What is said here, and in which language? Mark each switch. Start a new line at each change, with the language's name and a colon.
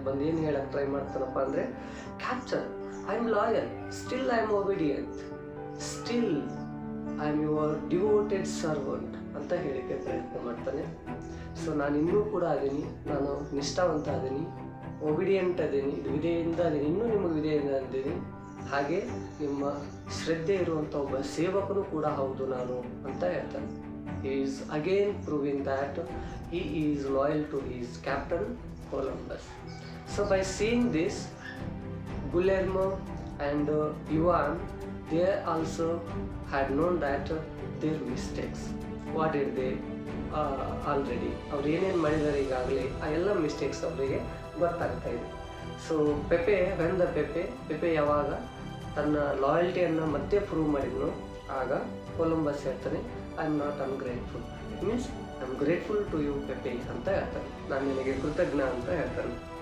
Kannada: ಬಂದು ಏನು ಹೇಳಕ್ಕೆ ಟ್ರೈ ಮಾಡ್ತಾನಪ್ಪ ಅಂದರೆ,
English: captain, I am loyal, still I am obedient, still I am your devoted servant
Kannada: ಅಂತ ಹೇಳಿಕೆ ಪ್ರಯತ್ನ ಮಾಡ್ತಾನೆ. ಸೊ ನಾನು ಇನ್ನೂ ಕೂಡ ಅದೀನಿ, ನಾನು ನಿಷ್ಠಾವಂತ ಅದೀನಿ, ಒಬಿಡಿಯಂಟ್ ಅದೀನಿ, ವಿಧೇಯಿಂದ ಅದೀನಿ, ಇನ್ನೂ ನಿಮಗೆ ವಿಧೇಯಿಂದ ಅಂದೀನಿ, ಹಾಗೆ ನಿಮ್ಮ ಶ್ರದ್ಧೆ ಇರುವಂಥ ಒಬ್ಬ ಸೇವಕನು ಕೂಡ ಹೌದು ನಾನು ಅಂತ ಹೇಳ್ತಾನೆ.
English: He is again proving that he is loyal to his captain Columbus. So by seeing this, Guillermo and Ivan, they also had known that their mistakes. What did they already?
Kannada: ಅವ್ರು ಏನೇನು ಮಾಡಿದ್ದಾರೆ ಈಗಾಗಲೇ ಆ ಎಲ್ಲ ಮಿಸ್ಟೇಕ್ಸ್ ಅವರಿಗೆ ಗೊತ್ತಾಗ್ತಾ ಇದೆ. So ಪೆಪೆ ಯಾವಾಗ ತನ್ನ ಲಾಯಲ್ಟಿಯನ್ನು ಮತ್ತೆ ಪ್ರೂವ್ ಮಾಡಿದ್ನು, ಆಗ ಕೊಲಂಬಸ್ ಹೇಳ್ತಾನೆ
English: I am not ungrateful, it means I am grateful to you Pepe
Kannada: ಅಂತ ಹೇಳ್ತಾನೆ, ನಾನು ನಿನಗೆ ಕೃತಜ್ಞ ಅಂತ ಹೇಳ್ತಾನೆ.